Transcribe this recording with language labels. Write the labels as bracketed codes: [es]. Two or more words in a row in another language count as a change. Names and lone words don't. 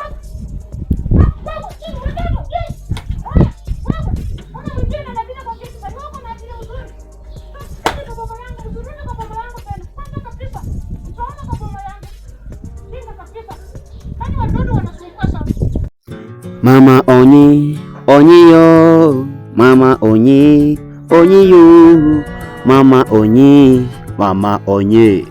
[sw] Baba, chini watoto. Haya, baba. Ona mwingine anapita kwa kitu bali wako na akili nzuri. Sasa baba yangu nzuri na baba yangu tena. Kwanza kabisa. Utaona kwa baba yangu. Ndio kabisa. Yaani watoto wanasumbua sana. Mama Onyi, Onyi yo, Mama Onyi, Onyi yo, Mama Onyi, Mama Onyi.